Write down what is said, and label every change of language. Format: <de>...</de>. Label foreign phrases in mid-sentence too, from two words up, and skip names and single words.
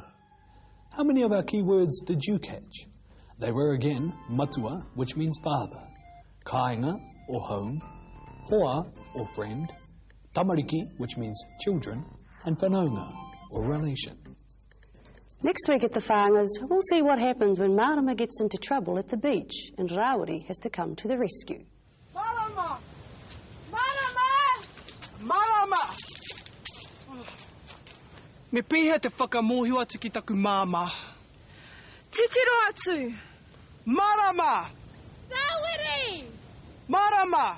<en>How many of our key words did you catch? They were again matua, which means father, kāinga or home, hoa or friend, tamariki, which means children, and whanaunga or relation. Next week at the Whāngas, we'll see what happens when Mārama gets into trouble at the beach and Rawiri has to come to the rescue.</en> <mi>Mārama! Mārama! Mārama! Me pihe te whakamohiwa atu ki taku māma. Titiro atu. Mārama! Rawiri! Mārama!</mi>